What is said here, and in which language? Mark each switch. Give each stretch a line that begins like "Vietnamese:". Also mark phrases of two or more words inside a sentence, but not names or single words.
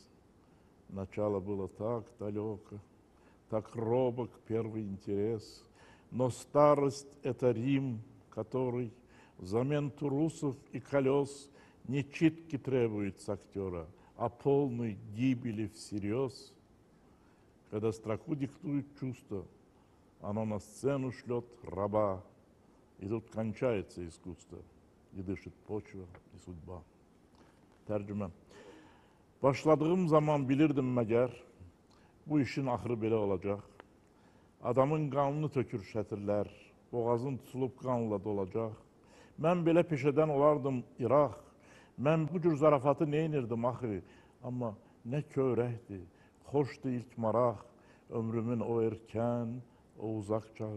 Russian: Начало было так далеко, так робок первый интерес, но старость — это Рим, который взамен турусов и колес не читки требует с актера, а полной гибели всерьез. Когда строку диктует чувство, оно на сцену шлет раба, и тут кончается искусство, и дышит почва и судьба.
Azerbaijani: Tərcümə. Başladığım zaman bilirdim məgər, bu işin axırı belə olacaq. Adamın qanını tökür şətirlər, boğazın tutulub qanla dolacaq. Mən belə peşədən olardım İraq, mən bu cür zarafatı neynirdim axı, amma nə kövrəkdir, xoşdur ilk maraq, ömrümün o erkən, o uzaq çağı.